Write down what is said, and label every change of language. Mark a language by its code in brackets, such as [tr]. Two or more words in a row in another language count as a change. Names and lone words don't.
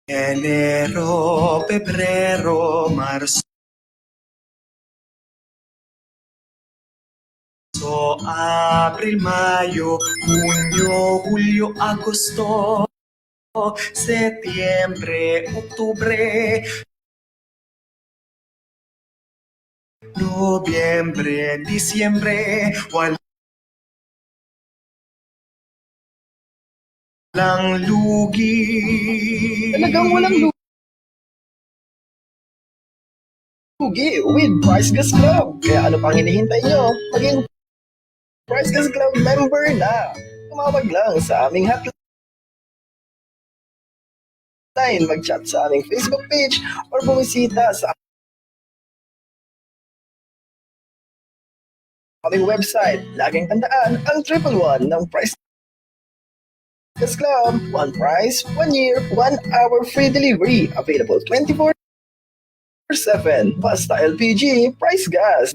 [es] Enero, Pebrero, Marzo, Abril, Mayo, Junio, Julio, Agosto, Septiembre, Octubre, Noviembre, Diciembre, [tl] walang lugi. Talagang walang lugi with Price Gas Club. Kaya ano pang hinihintay nyo? Maging Price Gas Club member na. Tumawag lang sa aming hotline, mag-chat sa aming Facebook page, or bumisita sa aming website. Laging tandaan ang 111 ng Price Gas Club. [en] One price, 1 year, 1 hour free delivery. Available 24/7. [tl] Basta LPG, Price Gas.